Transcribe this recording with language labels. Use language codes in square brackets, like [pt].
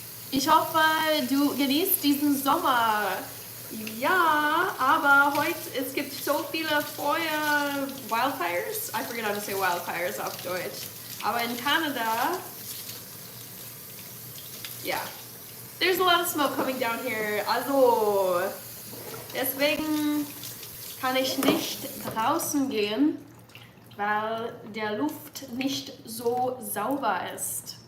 [de] Ich hoffe, du genießt diesen Sommer. Ja, aber heute, es gibt so viele wildfires. [en] I forget how to say wildfires [de] auf Deutsch. Aber in [en] Canada, yeah, there's a lot of smoke coming down here. [de] Also, deswegen kann ich nicht draußen gehen, weil der Luft nicht so sauber ist.